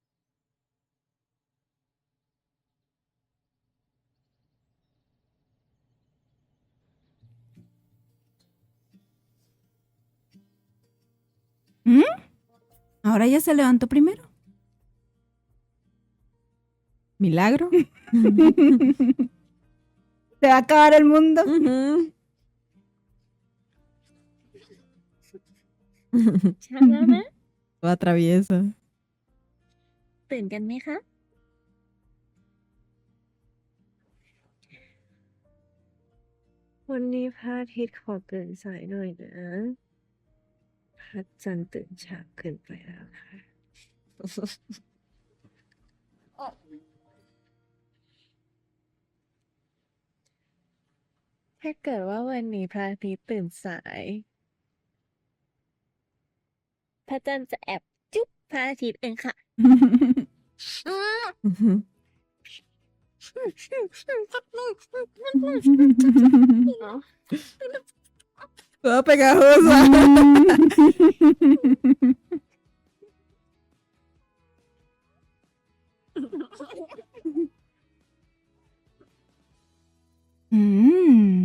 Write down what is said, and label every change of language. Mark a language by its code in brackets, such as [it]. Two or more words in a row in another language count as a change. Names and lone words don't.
[es] ¿Mm? Ahora ya se levantó primero. Milagro. Se va a acabar el mundo. Ujú. [th] ช้าแล้วนะ [es] Toda traviesa. [th] ตื่นกันไหมคะ วันนี้พระอาทิตย์ขอตื่นสายหน่อยนะ พระจันทร์ตื่นช้าเกินไปแล้วค่ะ ถ้าเกิดว่าวันนี้พระอาทิตย์ตื่นสาย พระจันทร์จะแอบจุ๊บพระอาทิตย์เองค่ะ [es] Ujú. Toda pegajosa. Mm.